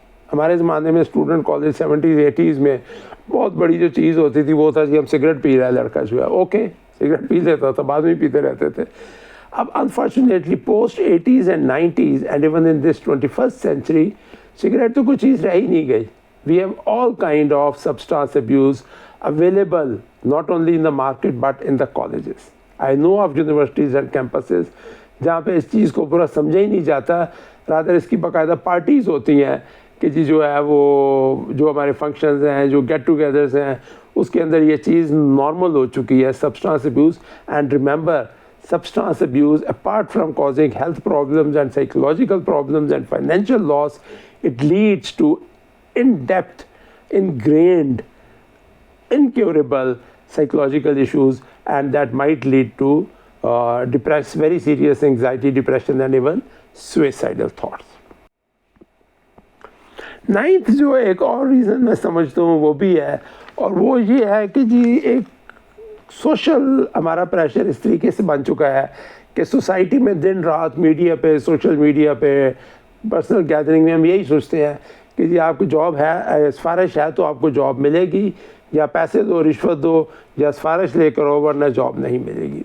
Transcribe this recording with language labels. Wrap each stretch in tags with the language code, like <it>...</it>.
<ur>ہمارے زمانے میں اسٹوڈنٹ کالج 70s 80s میں بہت بڑی جو چیز ہوتی تھی وہ تھا کہ ہم سگریٹ پی رہا ہے لڑکا جو ہے, اوکے سگریٹ پی لیتا تھا, بعد میں پیتے رہتے تھے. اب</ur> <en>unfortunately post 80s and 90s and even in this 21st century</en> <ur>cigarette تو کوئی چیز رہ ہی نہیں گئی.</ur> <en>We have all kind of substance abuse available not only in the market but in the colleges. I know of universities and campuses</en> <ur>جہاں پہ اس چیز کو پورا سمجھا ہی نہیں جاتا, رادر اس کی باقاعدہ پارٹیز ہوتی ہیں کہ جی جو ہے وہ جو ہمارے فنکشنز ہیں, جو گیٹ ٹوگیدرز ہیں, اس کے اندر یہ چیز نارمل ہو چکی ہے substance abuse.</ur> <en>And remember substance abuse apart from causing health problems and psychological problems and financial loss, it leads to in-depth, ingrained, incurable psychological issues, and that might lead to very serious anxiety, depression and even suicidal thoughts.</en> <ur>9th جو ایک اور reason میں سمجھتا ہوں وہ بھی ہے, اور وہ یہ ہے کہ جی ایک سوشل ہمارا پریشر اس طریقے سے بن چکا ہے کہ سوسائٹی میں دن رات میڈیا پہ, سوشل میڈیا پہ, پرسنل گیدرنگ میں ہم یہی سوچتے ہیں کہ جی آپ کو جاب ہے, سفارش ہے تو آپ کو جاب ملے گی, یا پیسے دو, رشوت دو, یا سفارش لے کر ہو ورنہ جاب نہیں ملے گی.</ur>